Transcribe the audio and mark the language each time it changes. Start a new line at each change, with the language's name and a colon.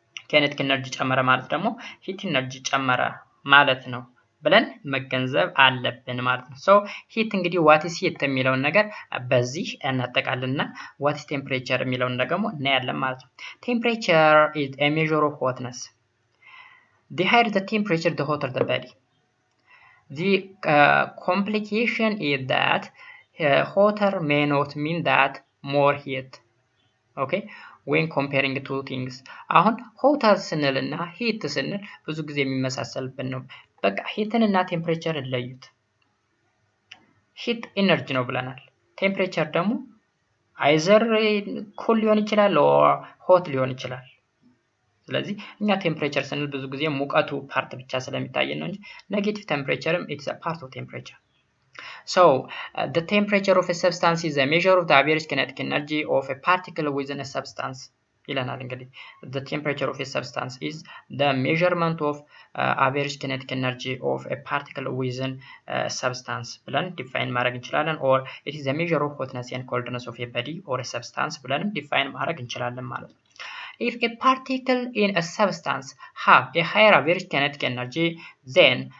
Amharic: kinetic energy ጨመረ ማለት ደግሞ heat energy ጨመረ ማለት ነው ብለን መገንዘብ አለብን ማለት ነው። so heat እንግዲህ what is heat የሚለውን ነገር በዚህ እናጠቃልልና what is temperature የሚለውን ደግሞ እናያለን ማለት ነው። temperature is a measure of hotness.
English: The higher the temperature, the hotter the body. The complication is that hotter may not mean that more heat. Okay, when comparing two things.
Amharic: አሁን hotter ስንልና heat ስንል ብዙ ጊዜ የሚመሳሰልብን ነው። በቃ heatን እና ቴምፕሬቸርን ለዩት። heat ኤነርጂ ነው ብለናል። ቴምፕሬቸር ደግሞ either cool ሊሆን ይችላል or hot ሊሆን ይችላል። ስለዚህ እኛ ቴምፕሬቸር ስንል ብዙ ጊዜ ሙቀቱ ፓርት ብቻ ስለሚታየን ነው እንጂ ኔጌቲቭ ቴምፕሬቸርም it's a part of temperature.
English: So the temperature of a substance is a measure of the average kinetic energy of a particle within a substance. ይለናል እንግዲህ the temperature of a substance is the measurement of average kinetic energy of a particle within a substance ብለን ዲፋይን ማድረግ እንችላለን። or it is a measure of hotness and coldness of a body or a substance ብለን ዲፋይን ማድረግ እንችላለን ማለት ነው። If a particle in a substance have a higher average kinetic energy, then